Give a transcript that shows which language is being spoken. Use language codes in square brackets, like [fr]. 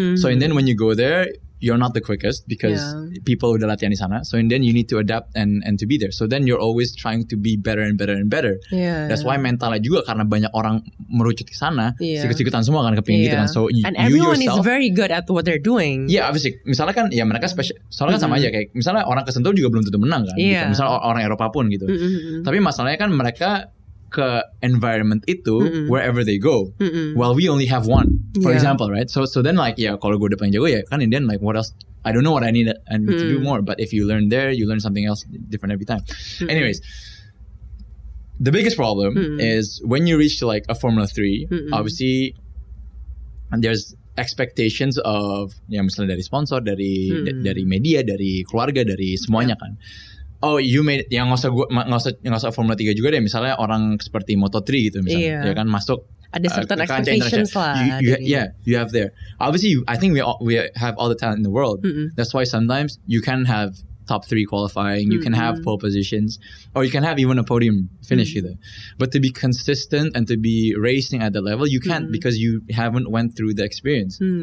[en] So and then when you go there, you're not the quickest because people [id] udah latihan di sana. [en] So and then you need to adapt and to be there. So then you're always trying to be better and better and better. [id] That's why mentalnya juga, karena banyak orang merucut ke sana, sikut-sikutan semua kan kepingin gitu kan. So [en] and everyone is very good at what they're doing. Obviously. [id] Misalnya kan ya mereka soalnya kan sama aja, kayak misalnya orang ke Sentul juga belum tentu menang kan. Gitu. Misalnya orang Eropa pun gitu. Tapi masalahnya kan mereka ke environment itu [en] wherever they go, while we only have one, for example, right? So then like [id] kalau gue udah paling jago ya kan, [en] and then like what else? I don't know what I need to do more. But if you learn there, you learn something else different every time. Anyways, the biggest problem is when you reach to like a Formula 3, obviously, and there's expectations of [id] misalnya dari sponsor, dari media, dari keluarga, dari semuanya kan. [en] Oh, you made [id] yang nggak usah Formula 3 juga deh, misalnya orang seperti Moto3 gitu misalnya, ya kan masuk ada [en] certain expectations [id] lah. [en] You have there. Obviously, I think we have all the talent in the world. That's why sometimes you can have top 3 qualifying, you can have pole positions, or you can have even a podium finish either. But to be consistent and to be racing at the level, you can't because you haven't went through the experience.